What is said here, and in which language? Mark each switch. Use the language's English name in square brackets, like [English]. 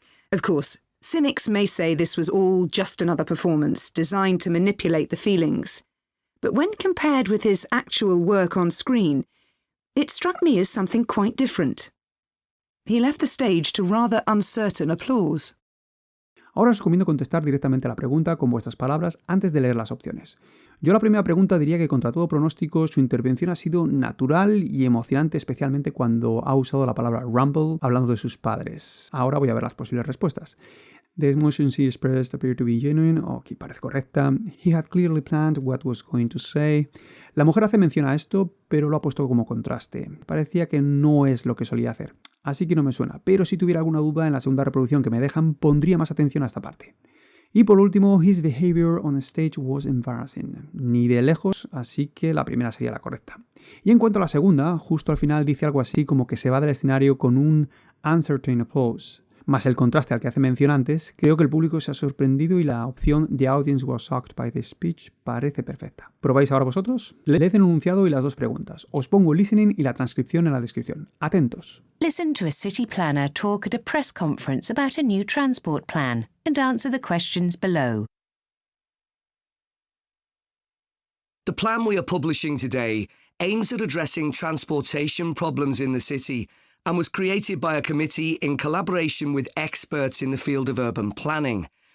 [English] Of course, cynics may say this was all just another performance designed to manipulate the feelings. But when compared with his actual work on screen, it struck me as something quite different. He left the stage to rather uncertain applause. [Spanish] Ahora os recomiendo contestar directamente a la pregunta con vuestras palabras antes de leer las opciones. Yo a la primera pregunta diría que contra todo pronóstico su intervención ha sido natural y emocionante, especialmente cuando ha usado la palabra rumble hablando de sus padres. Ahora voy a ver las posibles respuestas. [English] The emotions he expressed appear to be genuine. Ok, [Spanish] parece correcta. [English] He had clearly planned what was going to say. [Spanish] La mujer hace mención a esto, pero lo ha puesto como contraste. Parecía que no es lo que solía hacer. Así que no me suena, pero si tuviera alguna duda en la segunda reproducción que me dejan, pondría más atención a esta parte. Y por último, [English] his behavior on stage was embarrassing. [Spanish] Ni de lejos, así que la primera sería la correcta. Y en cuanto a la segunda, justo al final dice algo así como que se va del escenario con un [English] uncertain applause. [Spanish] Más el contraste al que hace mención antes, creo que el público se ha sorprendido y la opción [English] The audience was shocked by the speech [Spanish] parece perfecta. ¿Probáis ahora vosotros? Leed el enunciado y las dos preguntas. Os pongo el listening y la transcripción en la descripción. Atentos. [English] Listen to a city planner talk at a press conference about a new transport plan and answer the questions below. The plan we are publishing today aims at addressing transportation problems in the city and was created by a committee in collaboration with experts in the field of urban planning.